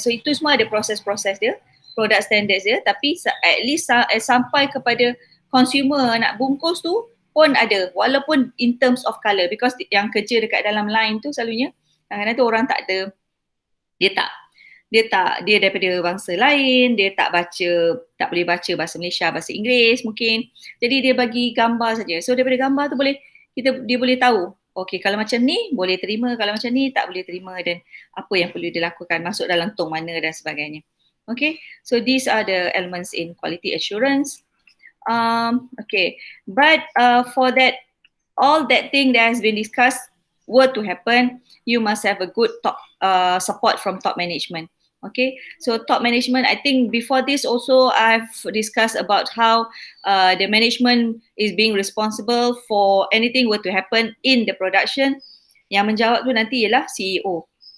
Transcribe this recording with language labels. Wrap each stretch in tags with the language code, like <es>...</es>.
<ms>So itu semua ada proses-proses dia, product standards dia, tapi</ms> <en>at least</en> <ms>sampai kepada consumer nak bungkus tu pun ada, walaupun</ms> <en>in terms of colour, because</en> <ms>yang kerja dekat dalam line tu selalunya kadang-kadang tu orang tak ada, dia daripada bangsa lain, dia tak boleh baca bahasa Malaysia, bahasa Inggeris mungkin, jadi dia bagi gambar saja. So daripada gambar tu dia boleh tahu, okay, kalau macam ni boleh terima, kalau macam ni tak boleh terima, dan apa yang perlu dilakukan, masuk dalam tong mana dan sebagainya.</ms> <en>Okay, so these are the elements in quality assurance. Okay, but for that, all that thing that has been discussed were to happen, you must have a good top support from top management. Okay, so top management, I think before this also I've discussed about how the management is being responsible for anything were to happen in the production.</en> <ms>Yang menjawab tu nanti ialah CEO.</ms>